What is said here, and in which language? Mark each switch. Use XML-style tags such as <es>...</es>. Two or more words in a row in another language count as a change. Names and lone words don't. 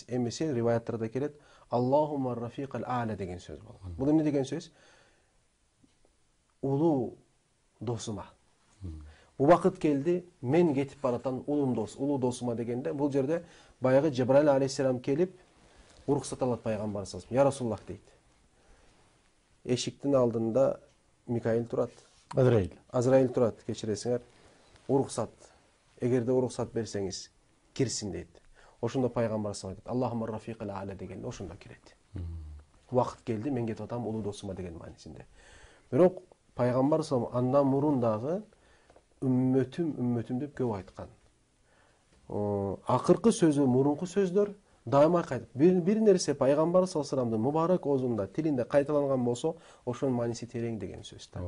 <ky>Эмесе риваяттарда келет,</ky> <ar>اللهم الرفيق الأعلى</ar> <ky>деген сөз болгон. Бул эмне деген сөз? Улуу досума. Бул вакыт келди, мен кетип баратам улуу досума дегенде, бул жерде баягы</ky> <ar>جبرائيل عليه السلام</ar> <ky>келип уруксат алат пайгамбар</ky> <ar>صلى الله عليه وسلم. يا رسول الله дейт.</ar> <ky>Эшиктин алдында Микаил турат. Азраил турат, кечиресиңер. Уруксат. Эгерде уруксат берсеңиз, кирсин дейт. Ошондо пайгамбар</ky> <ar>صلى الله عليه وسلم اللهم الرفيق الأعلى</ar> <ky>дегенде ошондо кирет. Вакыт келди, мен кетип атам улуу досума деген маанисинде. Бирок пайгамбар</ky> <ar>صلى الله عليه وسلم</ar> <ky>андан мурун дагы үммөтүм деп көп айткан. Акыркы сөзү мурунку сөздөр дайыма кайтып. Бир нерсе пайгамбар</ky> <ar>صلى الله عليه وسلم</ar> <ky>мубарак оозунда, тилинде кайталанган болсо, ошонун мааниси терең деген сөз да.</ky>